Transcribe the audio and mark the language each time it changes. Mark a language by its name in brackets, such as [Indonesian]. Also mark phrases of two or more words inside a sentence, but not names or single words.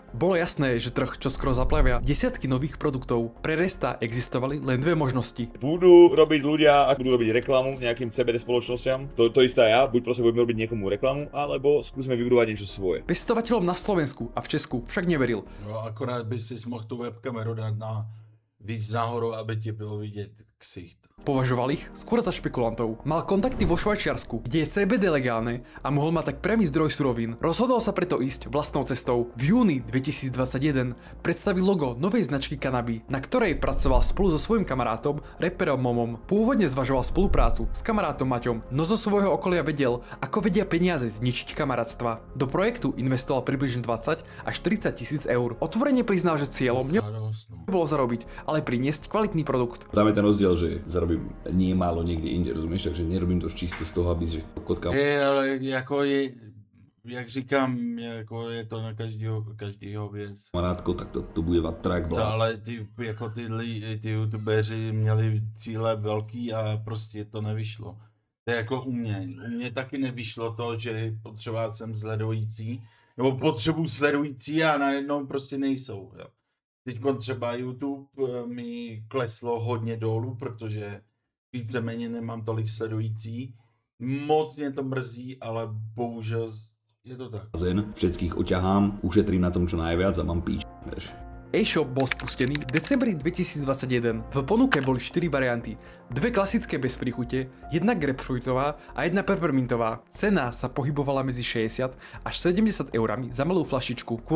[Slovak] Bolo jasné, že trh čoskoro zaplavia desiatky nových produktov. Pre Resta existovali len dve možnosti. Budú robiť ľudia, ak budú robiť reklamu nejakým CBD spoločnostiam, to isté aj ja, buď proste budeme robiť niekomu reklamu, alebo skúsime vybudovať niečo svoje. Pestovateľom na Slovensku a v Česku však neveril. [Czech] No akorát by si mohl tu webkameru dát na víc nahoru, aby ti bylo vidět ksicht. [Slovak] Považoval ich skôr za špekulantov. Mal kontakty vo Švajčiarsku, kde je CBD legálne a mohol mať tak priamy zdroj surovín. Rozhodol sa preto ísť vlastnou cestou. V júni 2021 predstavil logo novej značky Cannabis, na ktorej pracoval spolu so svojím kamarátom, raperom Momom. Pôvodne zvažoval spoluprácu s kamarátom Maťom, no zo svojho okolia vedel, ako vedia peniaze zničiť kamarátstva. Do projektu investoval približne 20 až 30 tisíc eur. Otvorene priznal, že cieľom nebolo zarobiť, ale priniesť kvalitný produkt. Tam je ten rozdiel, že zarobím nie málo niekde inde, rozumieš? Takže nerobím to čisto z toho, aby že kotka... [Czech] Ale jako je, jak říkám, jako je to na každýho věc. [Slovak] Kamarátko, tak to bude track blá. [Czech] Ale ty youtubeři měli cíle velký a prostě to nevyšlo. To je jako u mě. U mě taky nevyšlo to, že potřeboval jsem sledující, nebo potřebuji sledující a najednou prostě nejsou. Jo. Teď třeba YouTube mi kleslo hodně dolů, protože víceméně nemám tolik sledující. Moc mě to mrzí, ale bohužel je to tak. [Slovak] Všetkých oťahám, ušetrím na tom čo najviac a mám píč, vieš. E-shop bol spustený v decembri 2021. V ponuke boli 4 varianty. Dve klasické bez príchute, jedna grapefruitová a jedna peppermintová. Cena sa pohybovala medzi 60 až 70 eurami za malú flašičku.